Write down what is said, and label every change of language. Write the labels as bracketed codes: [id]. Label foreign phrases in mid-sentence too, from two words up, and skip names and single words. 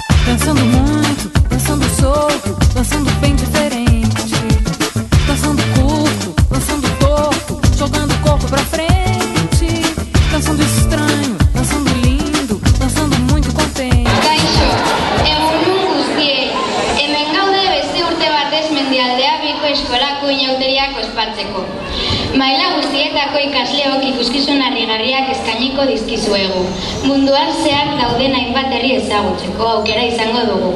[pt] dançando muito, dançando solto, dançando bem diferente, dançando curto, dançando torto, jogando o corpo pra frente, dançando estranho, dançando lindo, dançando muito contente. [eu] Kaixo, egunon guztiei, hemen gaude beste urte batez Mendialdea Biko eskolako inauteriak ospatzeko. Maila guztietako ikasleok ikuskizun harrigarriak eskainiko dizkizuegu. Munduan zehar dauden hainbat herri ezagutzeko aukera izango dugu.